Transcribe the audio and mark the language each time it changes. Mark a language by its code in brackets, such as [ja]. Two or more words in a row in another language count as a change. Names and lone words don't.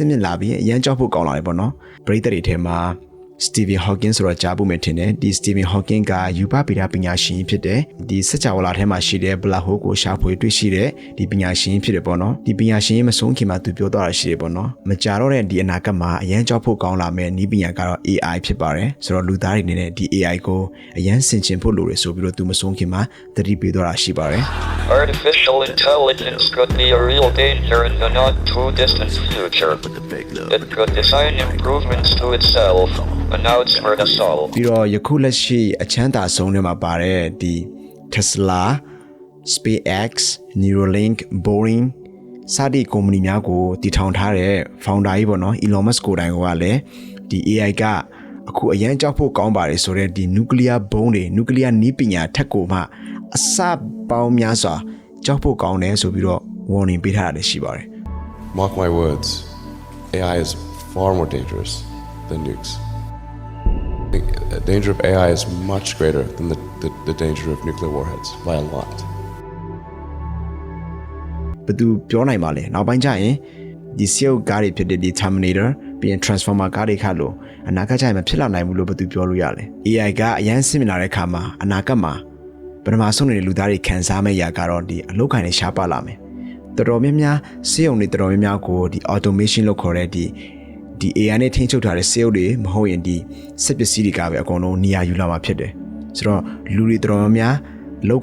[my] င့်မြင့်လာပြီးအရန်ကြောက်ဖို့ကောင်းလာတယ်ပေါ့နော်ပရိသတ်တွေထဲမှာ Stephen Hawking ဆိုတာကြားဖို့မယ်ထင်တယ်ဒီ Stephen Hawking ကယူပဗေဒပညာရှင်ဖြစ်တယ်ဒီစကြဝဠာထဲမှာရှိတဲ့ [en] black hole [my] ကိုရှာဖွေတွေ့ရှိတဲ့ဒီပညာရှင်ဖြစ်တယ်ပေါ့နော်ဒီပညာရှင်မဆုံးခင်မှာသူပြောသွားတာရှိတယ်ပေါ့နော်မကြတော့တဲ့ဒီအနာဂတ်မှာအရန်ကြောက်ဖို့ကောင်းလာမယ်ဤပညာကတော့ AI ဖြစ်ပါတယ်ဆိုတော့လူသားတွေနေတဲ့ဒီ AI ကိုအရန်ဆင်ခြင်ဖို့လိုတယ်ဆိုပြီးတော့သူမဆုံးခင်မှာသတိပေးသွားတာရှိပါတယ် [en] Artificial intelligence could be a real danger in the not too distant future. It could design improvements to itself, announced for the soul. [my] ပြီးတော့ယခုလက်ရှိအချမ်းသာဆုံးတွေမှာပါတဲ့ဒီ Tesla, SpaceX, Neuralink, Boring စသည့်ကုမ္ပဏီများကိုတည်ထောင်ထားတဲ့ founder ကြီးပေါ့နော် Elon Musk ကိုယ်တိုင်ကလည်းဒီ AI ကအခုအရန်ကြောက်ဖို့ကောင်းပါတယ်ဆိုတော့ဒီ [en] nuclear bomb [my] တွေ nuclear နည်းပညာထက်ကိုမှအစပေါင်းများစွာကြောက်ဖို့ကောင်းတယ်ဆိုပြီးတော့ warning ပေးထားတာလည်းရှိပါတယ် [en] Mark my words, AI is far more dangerous than nukes. The danger of AI is much greater than the danger of nuclear warheads by a lot. [my] ဘယ်သူပြောနိုင်ပါလဲနောက်ပိုင်းကျရင်ဒီ CEO ကားတွေဖြစ်တဲ့ဒီ Terminator ပြီးရင် Transformer ကားတွေခါလို့အနာဂတ်ကျရင်မဖြစ်လာနိုင်ဘူးလို့ဘယ်သူပြောလို့ရလဲ AI ကအရန်ဆင်မြင်လာတဲ့အခါမှာအနာဂတ်မှာပထမဆုံးနေတဲ့လူသားတွေခံစားမဲ့ရာကတော့ဒီအလုပ်ခံတွေရှားပါလာမယ်တော်တော်များများစေုံတွေတော်တော်များများကိုဒီ automation လို့ခေါ်တဲ့ဒီ AI နဲ့ထိန်းချုပ်ထားတဲ့ sales တွေမဟုတ်ရင်ဒီစက်ပစ္စည်းတွေကပဲအကုန်လုံးနေရာယူလာမှာဖြစ်တယ်ဆိုတော့လူတွေတော်တော်များအလုပ်